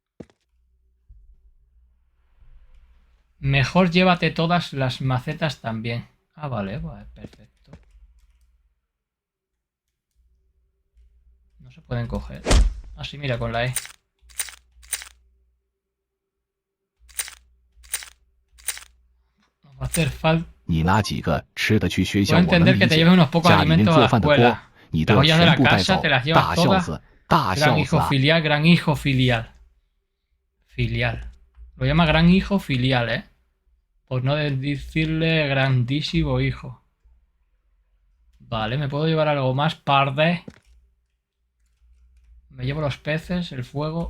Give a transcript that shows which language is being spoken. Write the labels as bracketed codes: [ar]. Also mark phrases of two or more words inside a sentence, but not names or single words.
[es] Mejor llévate todas las macetas también. Ah, vale, vale, perfecto. No se pueden coger. Ah, sí, mira, con la E. Nos va a hacer falta. [zh] 你拿几个吃的去学校， [es] Puedo [zh] 我能 [es] entender [zh] 理 [es] que te [zh] 解。 [es] lleves unos pocos [zh] 家里面 [es] alimentos a [zh] 做 [es] la [zh] 饭的锅， [es] escuela. [zh] 你 [es] Las [zh] 都要 [es] ollas de [zh] 全 [es] la [zh] 部带 [es] casa [zh] 走 [es] te las。 llevas [zh] 大孝 [es] todas. [zh] 子，大 [es] Gran [zh] 孝子 [es] hijo [zh] 啊！ [es] filial, gran hijo filial. Filial. Lo llama gran hijo filial, ¿eh? Por no decirle grandísimo hijo. Vale, ¿me puedo llevar algo más? Parde. Me llevo los peces, el fuego.